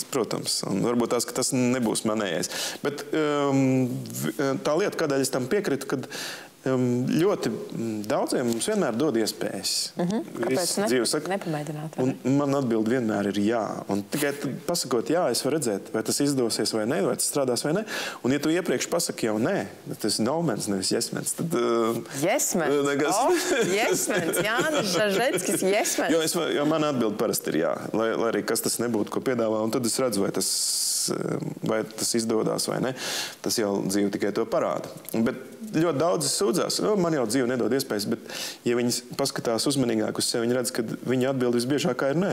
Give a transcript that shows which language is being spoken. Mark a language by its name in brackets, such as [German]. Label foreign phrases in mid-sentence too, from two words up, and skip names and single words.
[Latvian] Protams, un varbūt tās, ka tas nebūs manējais. Bet tā lieta, kādēļ es tam piekritu, kad ļoti daudziem mums vienmēr dod iespējas. Kāpēc nepamēģināt? Un man atbild vienmēr ir jā. Un tikai pasakot jā, es varu redzēt, vai tas izdosies vai ne, vai tas strādās vai ne. Un ja tu iepriekš pasaki jau nē, tas ir no-mens, nevis yes-mens, tad... Yes-mens? Yes-mens, Jānis Žažeckis, yes-mens. Jo man atbild parasti ir jā, lai arī kas tas nebūtu, ko piedāvā, un tad es redzu, vai tas izdodās vai ne. Tas jau dzīve tikai to parāda. Bet ļoti daudz sūdzās, man jau dzīve nedod iespējas, bet ja viņas paskatās uzmanīgāk uz sevi, viņi redz, ka viņa atbild visbiežākā ir nē.